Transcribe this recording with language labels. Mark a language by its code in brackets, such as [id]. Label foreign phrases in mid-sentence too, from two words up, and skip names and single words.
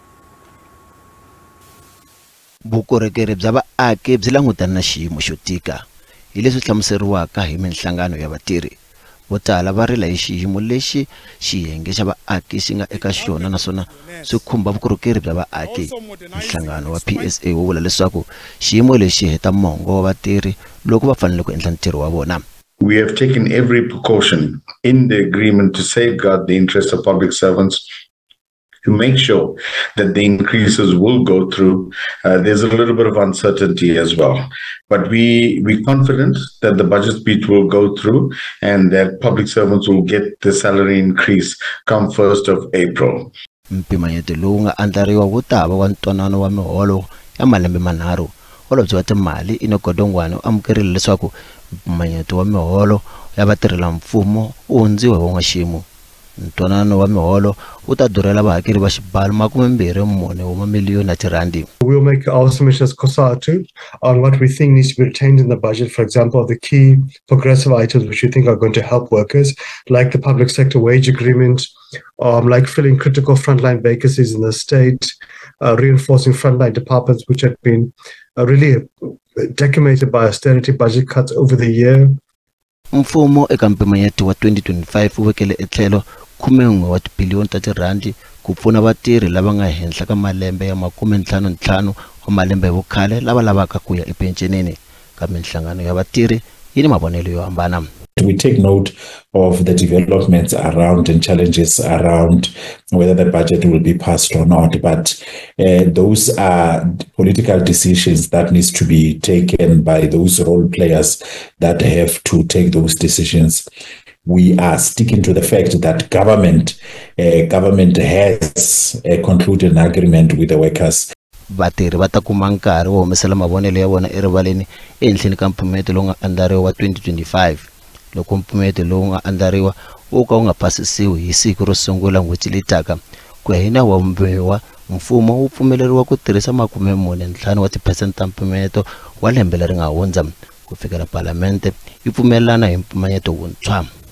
[ts] Vukorhokeri bya vaaki byi langutana na xiyimo xo tika, hi leswi hlamuseriwaka hi minhlangano ya vatirhi. Vo tala va rila hi xiyimo lexi xiyenge xa vaaki xi nga eka xona, naswona swi khumba vukorhokeri bya vaaki. Nhlangano wa PSA wu vula leswaku xiyimo lexi heta mongo wa vatirhi loko va fanele ku endla ntirho wa vona. [en] We have taken every precaution in the agreement to safeguard the interests of public servants, to make sure that the increases will go through. There's a little bit of uncertainty as well, but we're confident that the budget speech will go through and that public servants will get the salary increase come 1st of April. [ts] Mpimanyeto lowu nga andlariwa wu ta va wa ntwanano wa miholo ya malembe manharhu. Holobye wa timali Enoch Godongwana u amukerile leswaku mpimanyeto wa miholo ya vatirhela mfumo u hundziwa hi n'waxemu. Ntwanano wa miholo u ta durhela vahakeri va xibalo 24 wa mamiliyoni ya tirandi. [en] We'll make our submission as COSATU on what we think needs to be retained in the budget. For example, the key progressive items which we think are going to help workers, like the public sector wage agreement, like filling critical frontline vacancies in the state, reinforcing frontline departments which have been really decimated by austerity budget cuts over the year. [ts] Mfumo eka mpimanyeto wa 2025 u vekele etlhelo 11 wa tibiliyoni ta tirandi ku pfuna vatirhi lava nga henhla ka malembe ya 55 wa malembe hi vukhale lava lavaka ku ya epensionini. Kambe nhlangano ya vatirhi yi ni mavonelo yo hambana. [en] We take note of the developments around and challenges around whether the budget will be passed or not, but those are political decisions that needs to be taken by those role players that have to take those decisions. We are sticking to the fact that government has concluded an agreement with the workers. [ts] Vatirhi va ta kuma nkarhi wo humesela mavonelo ya vona erivaleni ehenhleni ka mpfumelelo lowu nga andlariwa wa 2025. Loko mpfumelelo lowu nga andlariwa wu ka wu nga pasisiwi hi siku ro sungula n'hweti leyi taka, ku ya hi nawu wa vumbiwa mfumo wu pfumeleriwa ku tirhisa 45 wa tiphesente ta mpfumelelo wa lembe leri nga hundza ku fikela Palamende yi pfumelelana hi mpimanyeto wuntshwa.